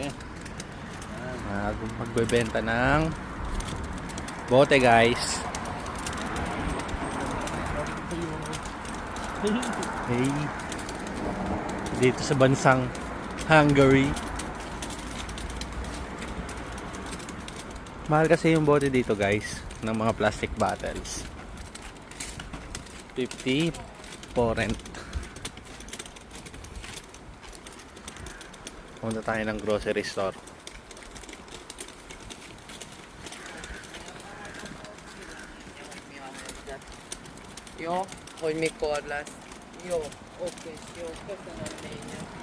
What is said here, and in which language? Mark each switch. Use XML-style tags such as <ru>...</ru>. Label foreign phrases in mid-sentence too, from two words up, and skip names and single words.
<tl>Magbebenta ng bote, guys. Hey, dito sa bansang Hungary. Mahal kasi yung bote dito, guys, ng mga</tl> <en>plastic bottles. 50 for rent.</en> <tl>Punta tayo ng</tl> <en>grocery store.</en> <hu>Jo, hogy mikor lesz. Jó, oké, jó, köszönöm lényeg.</hu>